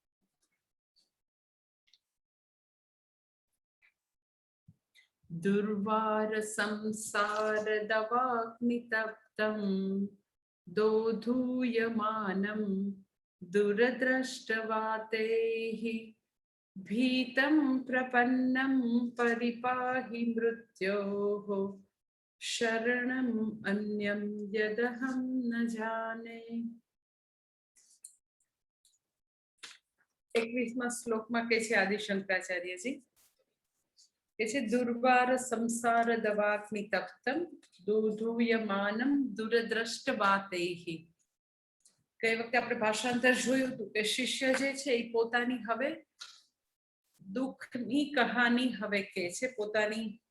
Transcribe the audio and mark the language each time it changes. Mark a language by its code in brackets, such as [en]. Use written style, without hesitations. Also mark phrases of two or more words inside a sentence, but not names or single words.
[sa] दुर्वार संसार दवाग्नितप्तं दोधूयमानं दुरदृष्टवातैः भीतं प्रपन्नं परिपाहि मृत्योः शरणम् अन्यं यदहं न जाने। [gu] 21मा શ્લોકમાં કહે છે આદિ શંકરાચાર્યજી કે છે [sa] દુર્વાર સંસાર દવાગ્નિ તપ્તમ દોધૂયમાનમ દૂરદ્રષ્ટવાતૈઃ। [gu] કઈ વખતે આપણે ભાષાંતર જોયું હતું કે શિષ્ય જે છે એ પોતાની હવે દુઃખની કહાની હવે કહે છે, પોતાની